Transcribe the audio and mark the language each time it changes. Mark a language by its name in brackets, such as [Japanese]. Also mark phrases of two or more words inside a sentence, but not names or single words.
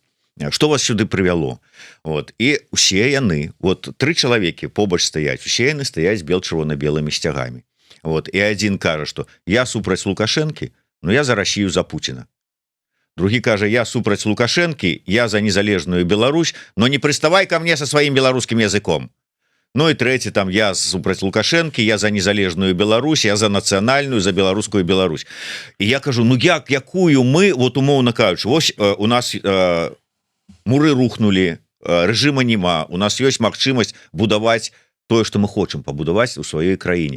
[Belarusian] Што вас сюды прывяло? Вот. І усе яны, вот 3 чалавекі побач стаяць, усе яны стаяць бел-чырвона-белымі сцягамі. Вот. І адзін кажа, што я супраць Лукашэнкі, но я за Расію, за Пуціна. Другі кажа, я супраць Лукашэнкі, я за незалежную Беларусь, но не прыставай [Russian] ко мне со [Belarusian] сваім беларускім языком. Ну і трэці, там, я супраць Лукашэнкі, я за незалежную Беларусь, я за нацыянальную, за беларускую Беларусь. І я кажу, ну якую мы, вот умоўна кажучы, вось у нас муры рухнулі, рэжыма няма, у нас ёсць магчымасць будаваць тое, што мы хочам пабудаваць у сваёй краіне.